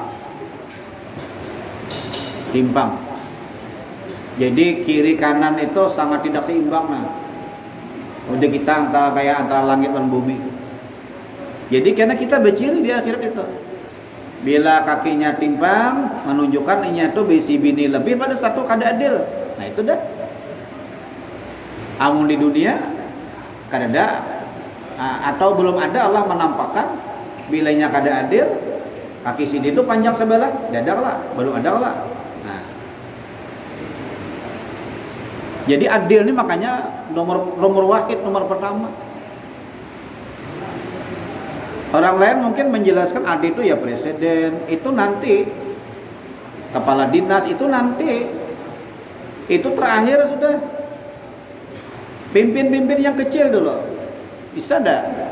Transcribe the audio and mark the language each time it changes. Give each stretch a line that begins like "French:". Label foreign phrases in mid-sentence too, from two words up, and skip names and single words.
Indonesian: Jadi kiri kanan itu sangat tidak seimbang nah. Udah kita antara langit dan bumi. Jadi karena kita berciri di akhirat itu. Bila kakinya timpang menunjukkan ini itu
Banjar: bisi bini
Indonesian: lebih pada satu kada adil. Nah itu dah.
Banjar: Amun di dunia kada ada atau belum ada Allah menampakkan bilanya kada adil kaki sini itu panjang sebelah dadak lah baru ada lah.
Indonesian: Nah jadi adil ini makanya nomor wahid nomor pertama. Orang lain mungkin menjelaskan adil itu ya presiden itu nanti kepala dinas itu nanti itu terakhir sudah pimpin yang kecil dulu bisa dah.